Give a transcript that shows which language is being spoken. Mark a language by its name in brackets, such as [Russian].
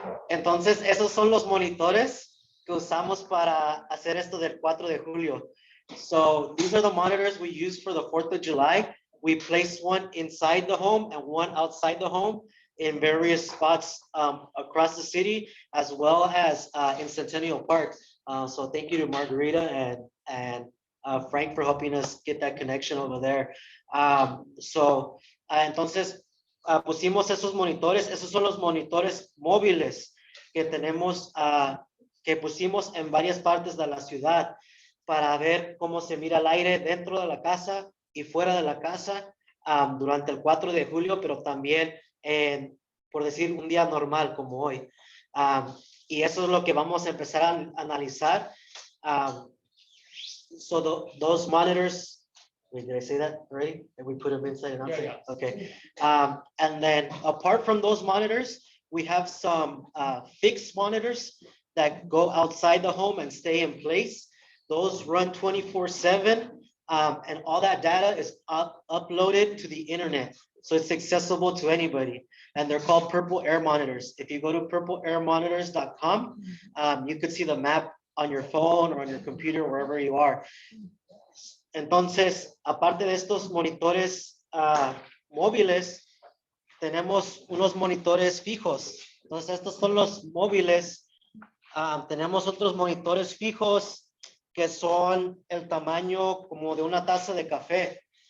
[Spanish] Entonces, esos son los monitores que usamos para hacer esto del 4 de julio. [English] So these are the monitors we use for the 4th of July. We place one inside the home and one outside the home in various spots across the city, as well as in Centennial Park. So thank you to Margarita and Frank for helping us get that connection over there. [Spanish] Entonces, pusimos esos monitores. Esos son los monitores móviles que tenemos, que pusimos en varias partes de la ciudad para ver cómo se mira el aire dentro de la casa y fuera de la casa durante el 4 de julio, pero también por decir un día normal como hoy. Y eso es lo que vamos a empezar a analizar. [English] So those monitors, wait, did I say that already? Did we put them inside and outside? Yeah. Okay. And then apart from those monitors, we have some fixed monitors that go outside the home and stay in place. Those run 24/7, and all that data is uploaded to the internet. So it's accessible to anybody. And they're called Purple Air Monitors. If you go to purpleairmonitors.com, you could see the map on your phone or on your computer, wherever you are. [Spanish] Entonces, aparte de estos monitores móviles, tenemos unos monitores fijos. Entonces, estos son los móviles. Tenemos otros monitores fijos que son el tamaño como de una taza de café.